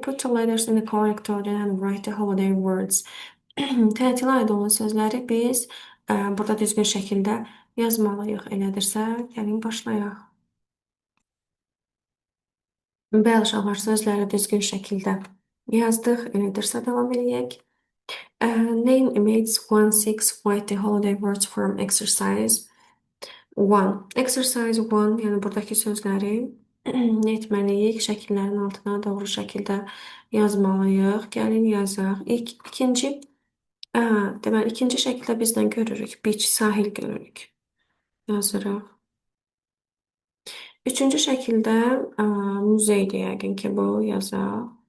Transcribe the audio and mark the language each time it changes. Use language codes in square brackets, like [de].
[en] Put the letters in the correct order and write the holiday words. [az] Tətilə aid olan sözləri biz burada düzgün şəkildə yazmalıyıq. Elədirsə, gəlin başlayaq. Bəli, uşaqlar sözləri düzgün şəkildə yazdıq. Elədirsə davam eləyək. [en] Name image 16 write the holiday words from exercise 1. [az] Exercise 1, yəni buradakı sözləri nə etməliyik? Şəkillərin altına doğru şəkildə yazmalıyıq. Gəlin yazaq. İkinci, deməli, ikinci şəkildə bizdən görürük. Beach, sahil görürük. Yazırıq. Üçüncü şəkildə muzeydir yəqin ki, bu yazaq.